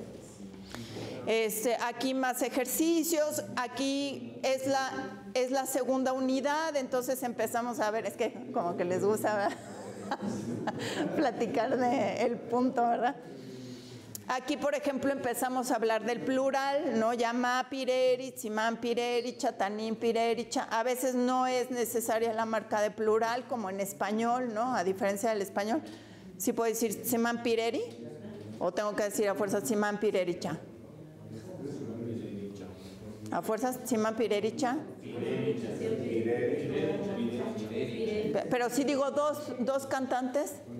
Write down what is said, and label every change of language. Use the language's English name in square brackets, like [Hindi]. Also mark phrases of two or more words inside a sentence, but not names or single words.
[Spanish] Aquí más ejercicios, aquí es la segunda unidad, entonces empezamos a ver, es que como que les gusta, ¿verdad? Platicar del punto, ¿verdad? Aquí, por ejemplo, empezamos a hablar del plural, ¿no? [Purepecha] Yamá pireri, simán pireri, chatanín pireri. [Spanish] A veces no es necesaria la marca de plural, como en español, ¿no? A diferencia del español. ¿Sí puedo decir [Purepecha] simán pireri? [Spanish] ¿O tengo que decir a fuerzas [Purepecha] simán pirericha? [Spanish] ¿A fuerzas [Purepecha] simán pirericha? [Spanish] Pero si digo dos cantantes.